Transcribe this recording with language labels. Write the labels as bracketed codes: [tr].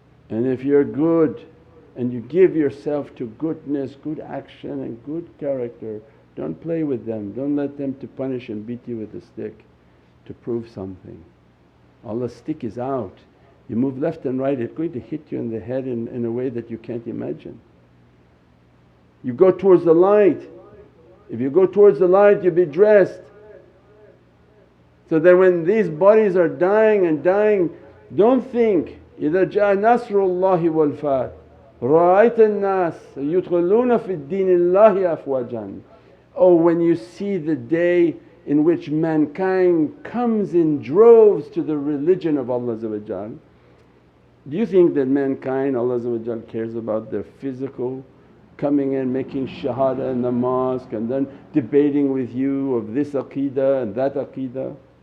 [en] And if you're good and you give yourself to goodness, good action and good character, don't play with them, don't let them to punish and beat you with a stick to prove something. Allah's stick is out. You move left and right, it's going to hit you in the head in a way that you can't imagine. You go towards the light. If you go towards the light, you'll be dressed. So that when these bodies are dying and dying, don't think, [ar] إِذَا جَاءَ نَصْرُ اللَّهِ وَالْفَاتِ رَأَيْتَ النَّاسَ يُدْخِلُونَ فِي الدِّينِ اللَّهِ أَفْوَاجًا. [en] Oh, when you see the day in which mankind comes in droves to the religion of Allah, do you think that mankind Allah cares about their physical coming in, making shahada in the mosque and then debating with you of this aqeedah and that aqeedah?